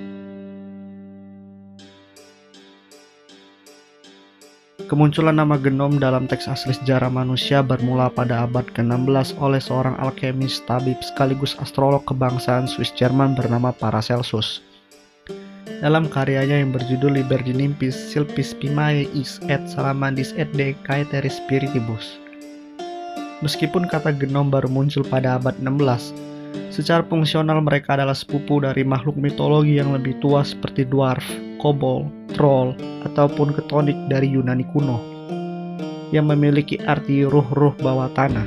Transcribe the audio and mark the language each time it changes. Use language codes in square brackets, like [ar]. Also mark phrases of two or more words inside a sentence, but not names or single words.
[id] Kemunculan nama Gnom dalam teks asli sejarah manusia bermula pada abad ke-16 oleh seorang alkemis, tabib sekaligus astrolog kebangsaan Swiss Jerman bernama Paracelsus. Dalam karyanya yang berjudul Liber Dinimpis Silpis Pimae is et Salamandis et de Caeteris Spiritibus. Meskipun kata Gnom baru muncul pada abad 16, secara fungsional mereka adalah sepupu dari makhluk mitologi yang lebih tua seperti dwarf, kobold, troll, ataupun ketonik dari Yunani kuno, yang memiliki arti ruh-ruh bawah tanah.